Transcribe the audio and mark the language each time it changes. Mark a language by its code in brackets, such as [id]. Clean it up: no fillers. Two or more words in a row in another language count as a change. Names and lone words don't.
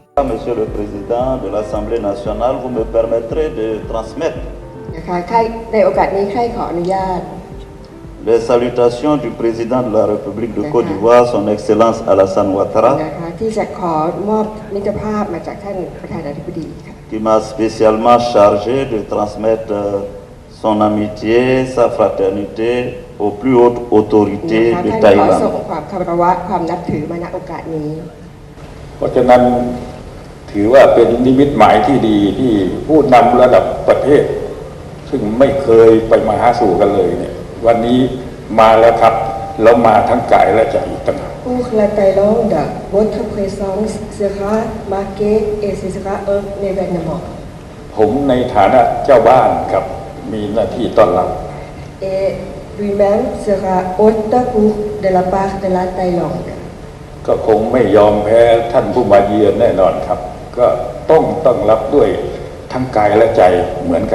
[fr] Monsieur le Président de l'Assemblée nationale, vous me permettrez de transmettre les salutations du président de la République de Côte d'Ivoire, son Excellence Alassane Ouattara, qui m'a spécialement chargé de transmettre son amitié, sa fraternité aux plus hautes autorités de Thaïlande. [th] เพราะฉะนั้นถือว่าเป็นนิมิตหมายที่ดีที่ผู้นำระดับประเทศซึ่งไม่เคยไปมาหาสู่กันเลยเนี่ยวันนี้มาแล้วครับแล้วมาทั้งกายและใจอีกต่างหาก [fr] Pour la Thaïlande, votre présence sera marquée et ce sera un événement. [th] ผมในฐานะเจ้าบ้านครับมีหน้าที่ต้อนรับ [fr] Et lui-même sera hôte pour de la part de la Thaïlande. [th] ก็คงไม่ยอมแพ้ท่านผู้มาเยือนแน่นอนครับก็ต้องต้อนรับด้วยทั้งกายและใจเหมือนกัน